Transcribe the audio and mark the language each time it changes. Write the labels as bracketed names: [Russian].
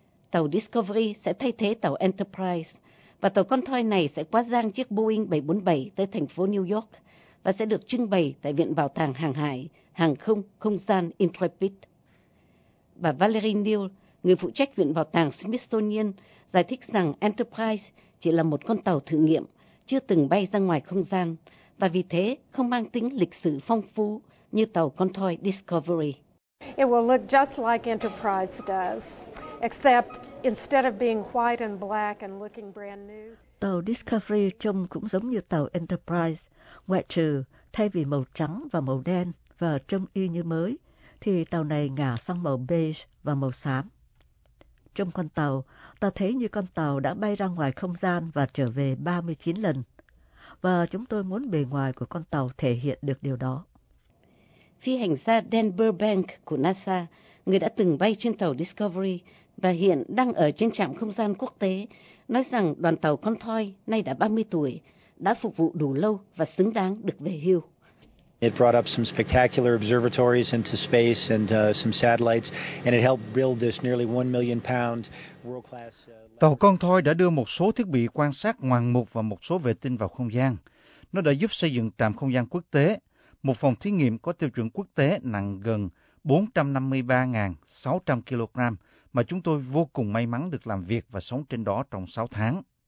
[Vietnamese] Tàu Discovery sẽ thay thế tàu Enterprise, và tàu con thoi này sẽ quá giang chiếc Boeing 747 tới thành phố New York, và sẽ được trưng bày tại Viện Bảo tàng Hàng hải, Hàng không, Không gian Intrepid. Bà Valerie Neal, người phụ trách Viện Bảo tàng Smithsonian, giải thích rằng Enterprise chỉ là một con tàu thử nghiệm, chưa từng bay ra ngoài không gian, và vì thế không mang tính lịch sử phong phú như tàu con thoi Discovery. [English] It will look just like Enterprise does, except instead of being white and black and looking brand new. [Vietnamese] Tàu Discovery trông cũng giống như tàu Enterprise. Ngoại trừ, thay vì màu trắng và màu đen và trông y như mới, thì tàu này ngả sang màu beige và màu xám. trong con tàu, ta thấy như con tàu đã bay ra ngoài không gian và trở về 39 lần. Và chúng tôi muốn bề ngoài của con tàu thể hiện được điều đó. Phi hành gia Dan Burbank của NASA, người đã từng bay trên tàu Discovery và hiện đang ở trên trạm không gian quốc tế, nói rằng đoàn tàu con thoi, nay đã 30 tuổi, đã phục vụ đủ lâu và xứng đáng được về hưu. [English] It brought up some spectacular observatories into space and some satellites, and it helped build this nearly 1 million pound world-class. [Vietnamese] Tàu con thoi đã đưa một số thiết bị quan sát ngoạn mục và một số vệ tinh vào không gian. Nó đã giúp xây dựng trạm không gian quốc tế, một phòng thí nghiệm có tiêu chuẩn quốc tế nặng gần 453.600 kg mà chúng tôi vô cùng may mắn được làm việc và sống trên đó trong 6 tháng.